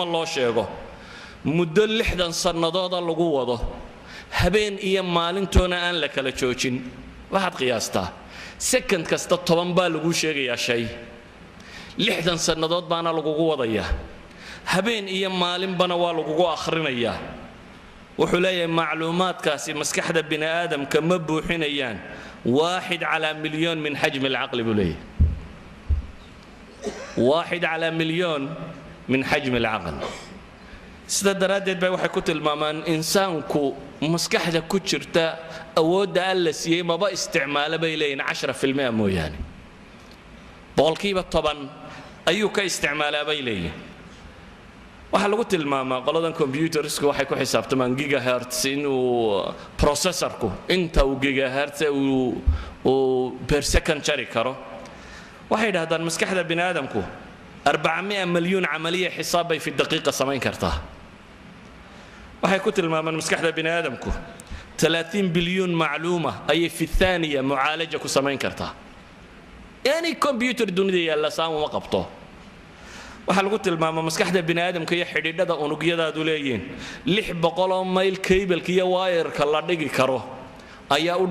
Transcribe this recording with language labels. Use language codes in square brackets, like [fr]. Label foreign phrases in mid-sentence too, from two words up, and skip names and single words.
[so] loo sheego muddo 60 sannadooda lagu wado habeen iyo maalintoona aan la kala joojin waxaad qiyaastaa second kasta 10 baa lagu sheegayaa shay 60 sannadood baana lagugu wadayaa habeen iyo maalinbana waa lagugu akhrinayaa wuxuu leeyahay macluumaadkaasi maskaxda bini aadamka ma buuxinayaan 1 [ar] على مليون من حجم العقل [so] buu leeyahay 1 [ar] على مليون من حجم العقل [so] sida daraaddeed bay waxay ku tilmaamaan insaanku maskaxda ku jirta awoodda alla siiyey maba isticmaalo bay leeyihiin 10% mooyaane boqolkiiba 10 ayuu ka isticmaalaa bay leeyihiin waxaa lagu tilmaamaa qoladan computersku waxay ku xisaabtamaan gigahertz inuu processorku inta uu gigahertz uu [en] per second [so] jari karo waxay yidhaahdaan maskaxda bini aadamku 400 [ar] مليون عملية حساب [so] bay [ar] في الدقيقة [so] samayn kartaa waxay ku tilmaamaan maskaxda bini aadamku 30 bilyan macluuma ayay [ar] في ثانية معالجة [so] ku samayn kartaa yani computer dunida yaalla saamo ma qabto waxa lagu tilmaamaa maskaxda bini aadamka iyo xidhiidhada unugyadaadu leeyihiin 600 mayl cable-ka iyo wire-ka la dhigi karo ayaa u